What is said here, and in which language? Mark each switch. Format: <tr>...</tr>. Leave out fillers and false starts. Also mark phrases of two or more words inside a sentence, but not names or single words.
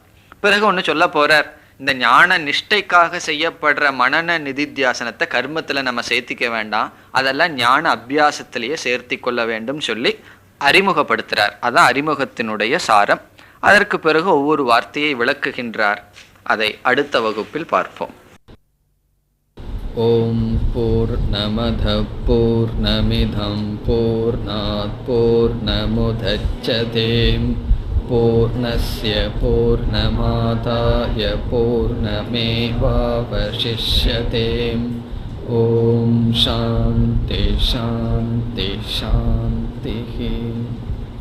<ta>பிறகு ஒன்று சொல்ல போறார், இந்த ஞான நிஷ்டைக்காக செய்யப்படுற மனன நிதித்தியாசனத்தை கர்மத்தில் நம்ம சேர்த்திக்க வேண்டாம், அதெல்லாம் ஞான அபியாசத்திலேயே சேர்த்தி கொள்ள வேண்டும் சொல்லி அறிமுகப்படுத்துறார். அதான் அறிமுகத்தினுடைய சாரம். அதற்கு பிறகு ஒவ்வொரு வார்த்தையை விளக்குகின்றார். அதை அடுத்த வகுப்பில் பார்ப்போம்.</ta> <sa>ओम् पूर्णमद पूर्णमिदं पूर्णात् पूर्णमुदच्यते पूर्णस्य पूर्णमादाय पूर्णमेवावशिष्यते. ओम् शान्ति शान्ति शान्ति.</sa>